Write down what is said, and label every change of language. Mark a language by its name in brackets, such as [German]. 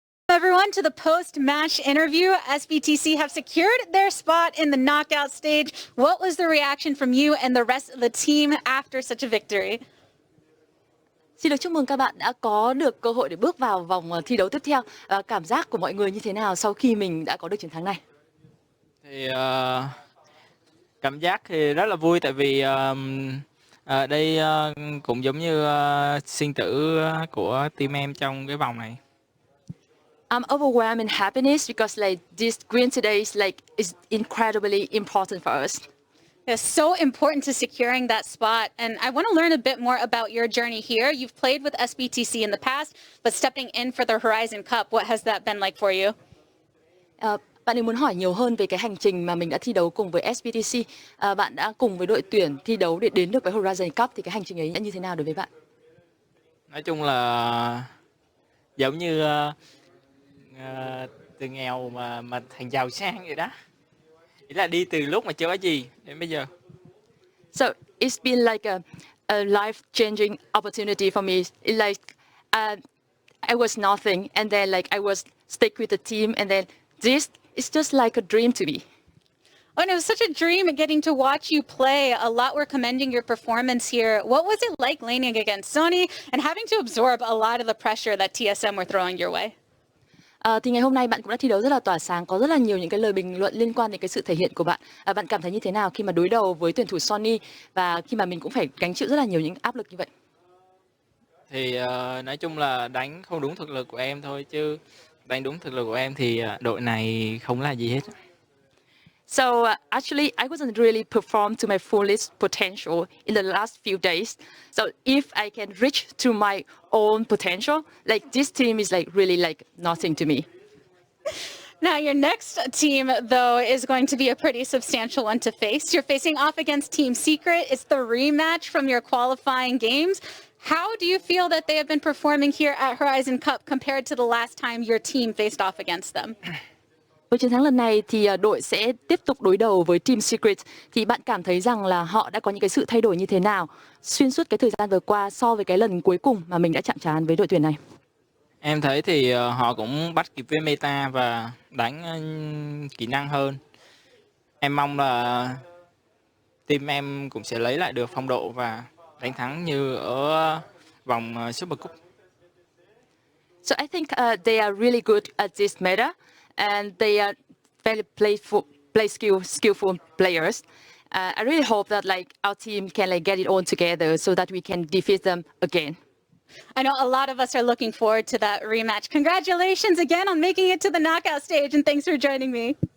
[English] Everyone, to the post-match interview. SBTC have secured their spot in the knockout stage. What was the reaction from you and the rest of the team after such a victory? [Vietnamese] Xin được chúc mừng các bạn đã có được cơ hội để bước vào vòng thi đấu tiếp theo. Cảm giác của mọi người như thế nào sau khi mình đã có được chiến thắng này? Thì cảm giác thì rất là vui, tại vì ở đây cũng giống như sinh tử của team em trong cái vòng này. [English] I'm overwhelmed in happiness because like this win today is incredibly important for us. It's so important to securing that spot. And I want to learn a bit more about your journey here. You've played with SBTC in the past, but stepping in for the Horizon Cup, what has that been like for you? [Vietnamese] Bạn ấy muốn hỏi nhiều hơn về cái hành trình mà mình đã thi đấu cùng với SBTC. Bạn đã cùng với đội tuyển thi đấu để đến được với Horizon Cup, thì cái hành trình ấy đã như thế nào đối với bạn? Nói chung là giống như từ nghèo mà thành giàu sang vậy đó. Ý là đi từ lúc mà chưa có gì đến bây giờ. [English] So it's been like a life-changing opportunity for me. It like I was nothing, and then like I was stick with the team, and then this is just like a dream to me. Oh, and it was such a dream getting to watch you play. A lot were commending your performance here. What was it like laning against Sony and having to absorb a lot of the pressure that TSM were throwing your way? [Vietnamese] Thì ngày hôm nay bạn cũng đã thi đấu rất là tỏa sáng, có rất là nhiều những cái lời bình luận liên quan đến cái sự thể hiện của bạn. Bạn cảm thấy như thế nào khi mà đối đầu với tuyển thủ Sony và khi mà mình cũng phải gánh chịu rất là nhiều những áp lực như vậy? Thì nói chung là đánh không đúng thực lực của em thôi, chứ đánh đúng thực lực của em thì đội này không là gì hết. [English] So actually, I wasn't really performed to my fullest potential in the last few days. So if I can reach to my own potential, like this team is like really like nothing to me. Now, your next team, though, is going to be a pretty substantial one to face. You're facing off against Team Secret. It's the rematch from your qualifying games. How do you feel that they have been performing here at Horizon Cup compared to the last time your team faced off against them? [Vietnamese] Với chiến thắng lần này thì đội sẽ tiếp tục đối đầu với Team Secret. Thì bạn cảm thấy rằng là họ đã có những cái sự thay đổi như thế nào xuyên suốt cái thời gian vừa qua so với cái lần cuối cùng mà mình đã chạm trán với đội tuyển này? Em thấy thì họ cũng bắt kịp với meta và đánh kỹ năng hơn. Em mong là team em cũng sẽ lấy lại được phong độ và đánh thắng như ở vòng Super Cup. [English] So I think they are really good at this meta, and they are very skillful players. I really hope that like our team can like get it all together so that we can defeat them again. I know a lot of us are looking forward to that rematch. Congratulations again on making it to the knockout stage, and thanks for joining me.